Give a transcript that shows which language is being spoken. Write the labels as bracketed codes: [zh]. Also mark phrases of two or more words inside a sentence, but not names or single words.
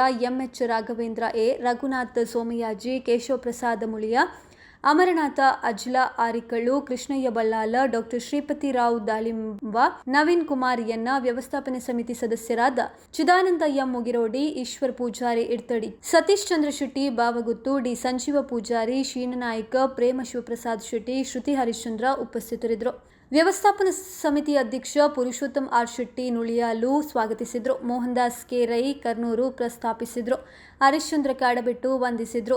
[kn] ಎಂಎಚ್ ರಾಘವೇಂದ್ರ ಎ, ರಘುನಾಥ್ ಸೋಮಯಾಜಿ, ಕೇಶವ ಪ್ರಸಾದ ಮುಳಿಯ, ಅಮರನಾಥ ಅಜ್ಲ ಆರಿಕಳ್ಳು, ಕೃಷ್ಣಯ್ಯ ಬಳ್ಳಾಲ, ಡಾಕ್ಟರ್ ಶ್ರೀಪತಿ ರಾವ್ ದಾಳಿಂಬ, ನವೀನ್ ಕುಮಾರ್ ಎನ್ನ, ವ್ಯವಸ್ಥಾಪನೆ ಸಮಿತಿ ಸದಸ್ಯರಾದ ಚಿದಾನಂದ ಎಂ ಮುಗಿರೋಡಿ, ಈಶ್ವರ್ ಪೂಜಾರಿ ಇಡ್ತಡಿ, ಸತೀಶ್ ಚಂದ್ರ ಶೆಟ್ಟಿ ಬಾವಗುತ್ತು, ಡಿ ಸಂಜೀವ ಪೂಜಾರಿ, ಶೀನನಾಯ್ಕ, ಪ್ರೇಮ ಶಿವಪ್ರಸಾದ್ ಶೆಟ್ಟಿ, ಶ್ರುತಿ ಹರಿಶ್ಚಂದ್ರ ಉಪಸ್ಥಿತರಿದ್ದರು. ವ್ಯವಸ್ಥಾಪನಾ ಸಮಿತಿ ಅಧ್ಯಕ್ಷ ಪುರುಷೋತ್ತಮ್ ಆರ್ ಶೆಟ್ಟಿ ನುಳಿಯಾಲು ಸ್ವಾಗತಿಸಿದರು. ಮೋಹನ್ದಾಸ್ ಕೆ ರೈ ಕರ್ನೂರು ಪ್ರಸ್ತಾಪಿಸಿದರು. ಹರಿಶ್ಚಂದ್ರ ಕಾಡಬೆಟ್ಟು ವಂದಿಸಿದರು.